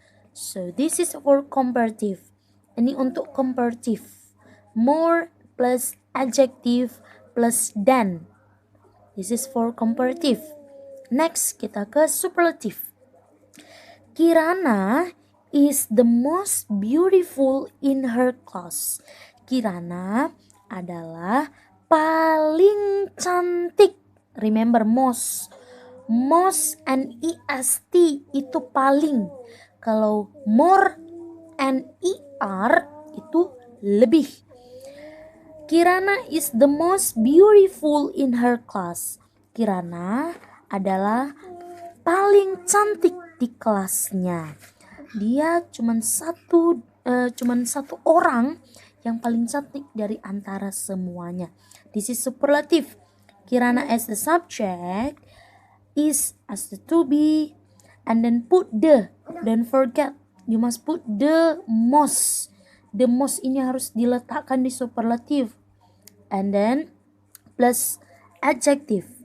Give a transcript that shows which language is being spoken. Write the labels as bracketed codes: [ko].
[en] So this is for comparative. [id] Ini untuk comparative. [en] More plus adjective plus than. This is for comparative. Next, [id] kita ke superlative. [en] Kirana is the most beautiful in her class. [id] Kirana adalah paling cantik. [en] Remember, most and est [id] itu paling. Kalau more and er itu lebih. [en] Kirana is the most beautiful in her class. [id] Kirana adalah paling cantik di kelasnya. Dia cuman satu orang yang paling cantik dari antara semuanya. [en] This is superlative. Kirana as the subject, is as the to be, and then put the. Don't forget, you must put the most. The most [id] ini harus diletakkan di superlative. [en] And then plus adjective.